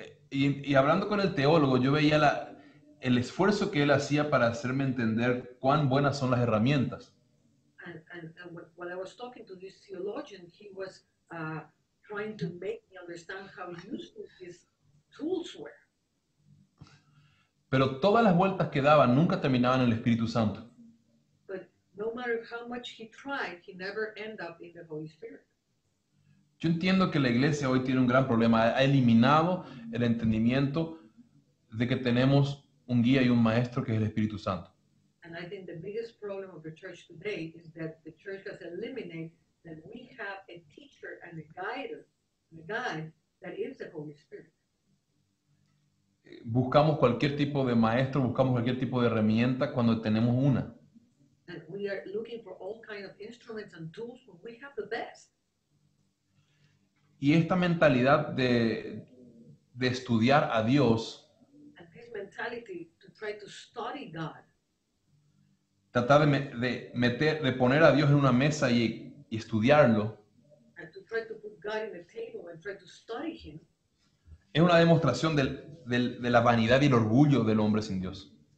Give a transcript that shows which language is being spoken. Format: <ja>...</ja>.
<es>Y hablando con el teólogo, yo veía el esfuerzo que él hacía para hacerme entender cuán buenas son las herramientas.</es> <en>And when I was talking to this theologian, he was trying to make me understand how useful his tools were.</en> <es>Pero todas las vueltas que daba nunca terminaban en el Espíritu Santo.</es> <en>But no matter how much he tried, he never ended up in the Holy Spirit.</en> <es>Yo entiendo que la iglesia hoy tiene un gran problema. Ha eliminado el entendimiento de que tenemos un guía y un maestro que es el Espíritu Santo.</es> <en>And I think the biggest problem of the church today is that the church has eliminated that we have a teacher and a guide that is the Holy Spirit.</en> <es>Buscamos cualquier tipo de maestro, buscamos cualquier tipo de herramienta cuando tenemos una.</es> <en>And we are looking for all kinds of instruments and tools when we have the best.</en> <es>Y esta mentalidad de estudiar a Dios,</es> <en>And this mentality to try to study God,</en> <es>tratar de poner a Dios en una mesa y estudiarlo,</es> <en>and to try to put God in the table and try to study Him,</en> <es>es una demostración de la vanidad y el orgullo del hombre sin Dios.</es>